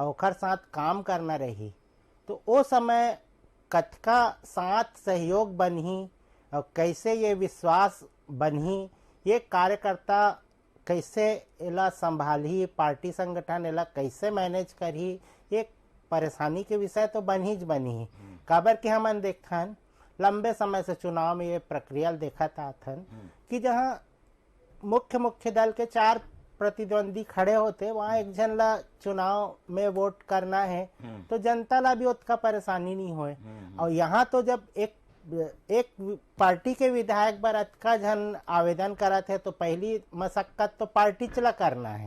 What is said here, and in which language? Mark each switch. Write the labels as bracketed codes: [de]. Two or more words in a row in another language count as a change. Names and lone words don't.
[hne] ओखर साथ काम करना रही, तो वो समय कतका साथ सहयोग बनही और कैसे ये विश्वास बनही, ये कार्यकर्ता कैसे एला संभाली, पार्टी संगठन एला कैसे मैनेज करही, ये परेशानी के विषय तो बनी काबर के हमन देखथन लंबे समय से चुनाव में ये प्रक्रिया देखत आथन कि जहाँ मुख्य दल के 4 प्रतिद्वंदी खड़े होते, वहाँ एक जन ला चुनाव में वोट करना है तो जनता ला भी उतना परेशानी नहीं होए। और यहाँ तो जब एक पार्टी के विधायक बर अतका जन आवेदन करत है तो पहली मशक्कत तो पार्टी चला करना है।